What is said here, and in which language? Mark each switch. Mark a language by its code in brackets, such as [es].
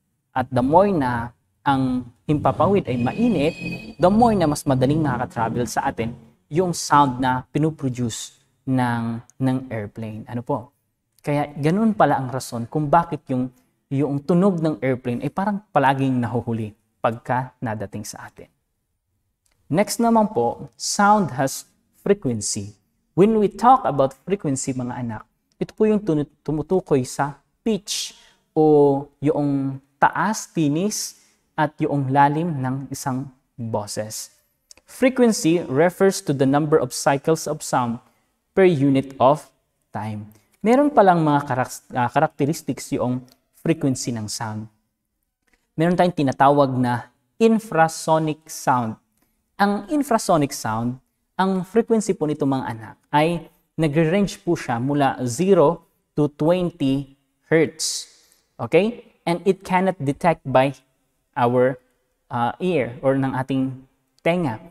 [tl] At the more na ang himpapawid ay mainit, the more na mas madaling nakaka-travel sa atin yung sound na pinuproduce ng airplane. Ano po? Kaya ganun pala ang rason kung bakit yung tunog ng airplane ay parang palaging nahuhuli pagka nadating sa atin. [en] Next naman po, sound has frequency. When we talk about frequency [tl] mga anak, ito po yung tumutukoy sa pitch o yung taas, tinis, at yung lalim ng isang boses. [en] Frequency refers to the number of cycles of sound per unit of time. [tl] Meron palang mga characteristics yung frequency ng sound. Meron tayong tinatawag na infrasonic sound. Ang infrasonic sound, ang frequency po nito mga anak ay nagre-range po siya mula 0 to 20 Hertz. [en] Okay? And it cannot detect by our ear or [tl] ng ating tenga.